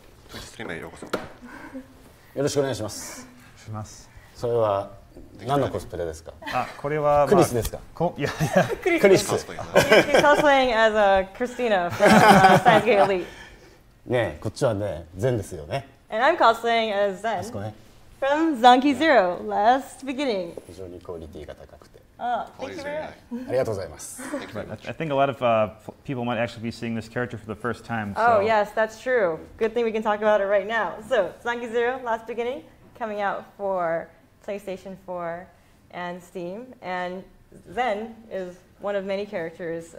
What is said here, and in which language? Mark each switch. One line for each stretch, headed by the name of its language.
Japanese: ストリームへようこそ。よろしくお願いします。します。それは何のコスプレですか？あ、これは、クリスですか？いやいや、クリス。
English: He's cosplaying as Christina from Steins Gate Elite.
Japanese: ねえ、こっちはね、ゼンですよね。
English: And I'm cosplaying as Zen
Japanese: あそこね。
English: from Zanki Zero, last beginning.
Japanese: 非常にクオリティが高くて。
English: Oh, thank you very much.
Japanese: ありがとうございます。
English: I think a lot of people might actually be seeing this character for the first time. Oh, so. yes, that's true. Good thing we can talk about it right now. So, Zanki Zero, last beginning, coming out for PlayStation 4 and Steam. And Zen is one of many characters.